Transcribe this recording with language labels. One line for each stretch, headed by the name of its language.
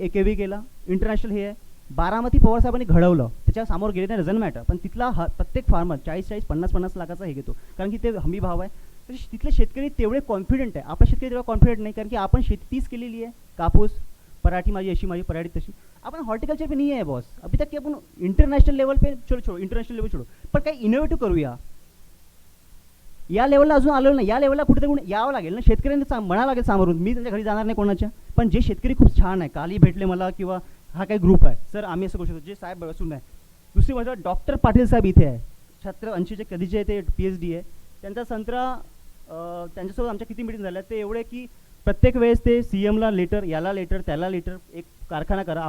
Marathi: AKV केला, international हे आहे. बारामती पवारसाहेबांनी घडवलं, त्याच्या समोर गेले नाही,
English: Doesn't matter.
Marathi: पण तिथला प्रत्येक फार्मर 40-40, 50-50 लाखाचा हे घेतो, कारण की ते हमी भाव आहे. तर तिथले शेतकरी तेवढे कॉन्फिडंट आहे. आपला शेतकरी तेवढा कॉन्फिडंट नाही, कारण की आपण शेती तीच केलेली आहे. कापूस, पराठी माझी अशी, माझी पराठी तशी.
Hindi: अपन हॉर्टिकल्चर पे नहीं है बॉस अभी तक कि अपन इंटरनेशनल लेवल पे छोड़ो इंटरनेशनल लेवल छोड़ो,
Marathi: पण काही इनोव्हेटिव्ह करूया. या लेवलला अजून आलो नाही. या लेवलला कुठेतरी यावं लागेल ना, शेतकऱ्यांना म्हणावं लागेल सामोरून. मी त्यांच्या घरी जाणार नाही कोणाच्या, पण जे शेतकरी खूप छान आहे, काली भेटले मला, किंवा हा काही ग्रुप आहे, सर आम्ही असं करू शकतो, जे साहेब बसून आहे. दुसरी गोष्ट, डॉक्टर पाटील साहेब इथे आहे, 86 कधीचे ते PhD आहे. त्यांचा संत्रा, त्यांच्यासोबत आमच्या किती मिटिंग झाल्या, ते एवढे की प्रत्येक वेळेस ते CMला लेटर, याला लेटर, त्याला लेटर, एक कारखाना करा.